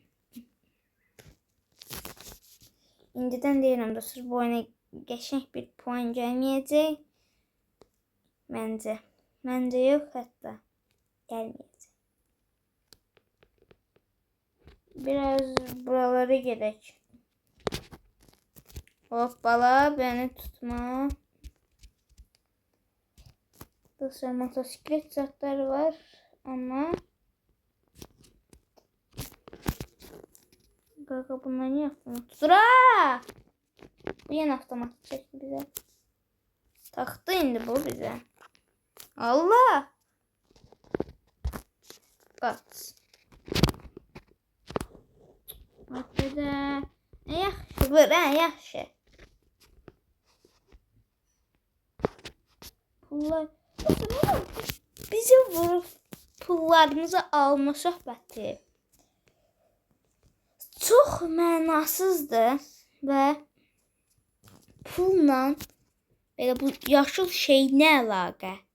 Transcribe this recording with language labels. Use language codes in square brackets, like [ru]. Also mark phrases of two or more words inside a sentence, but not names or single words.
[az] İndidən deyirəm dostlar, bu oyuna qəşəng bir puan gəlməyəcək. Məncə yox, hətta gəlməyəcək. Biraz buralara gedək. [tr] Hoppala, beni tutma. Dostlar, motosiklet zatları var ama Gaga bunlar niye avtomat tutur? Bu yine avtomat çekti bize. [az] Taktı indi bu bize. Allah! [tr] Kaç. [az] Bakıda. Yaxşı vur, yaxşı. Pullar. Bizi vurup pullarımızı alma söhbəti çox mənasızdır və pulla belə bu yaşıl şey nə əlaqə?